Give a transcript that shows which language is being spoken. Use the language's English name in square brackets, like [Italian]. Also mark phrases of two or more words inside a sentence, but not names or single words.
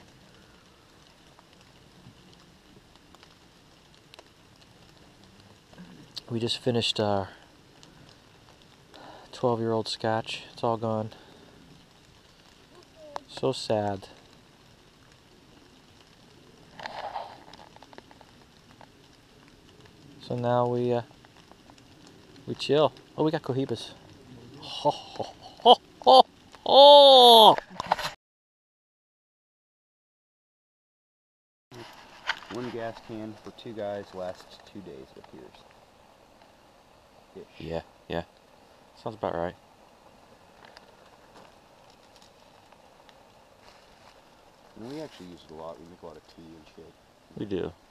[English] We just finished our 12-year-old scotch. It's all gone. So sad. So now we chill. Oh, we got cohibas. Ho, ho, ho, ho, ho. One gas can for 2 guys lasts 2 days, it appears. Yeah, yeah. Sounds about right. And we actually use it a lot. We make a lot of tea and shit.